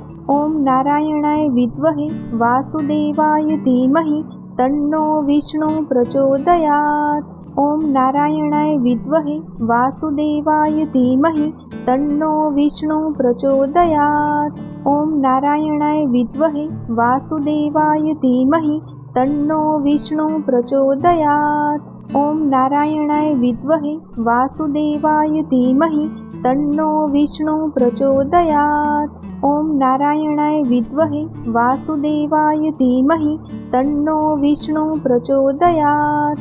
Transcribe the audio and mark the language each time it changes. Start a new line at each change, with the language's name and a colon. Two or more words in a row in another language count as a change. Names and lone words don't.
Sanskrit: ઓમ નારાયણાય વિદ્મહે વાસુદેવાય ધીમહિ તન્નો વિષ્ણુ પ્રચોદયાત। ઓમ નારાયણાય વિદ્મહે વાસુદેવાય ધીમહિ તન્નો વિષ્ણુ પ્રચોદયાત। ઓમ નારાયણાય વિદ્મહે વાસુદેવાય ધીમહિ तन्नो विष्णु प्रचोदयात्। ॐ नारायणाय विद्महे वासुदेवाय धीमहि तन्नो विष्णु प्रचोदयात्। ॐ नारायणाय विद्महे वासुदेवाय धीमहि तन्नो विष्णु प्रचोदयात्।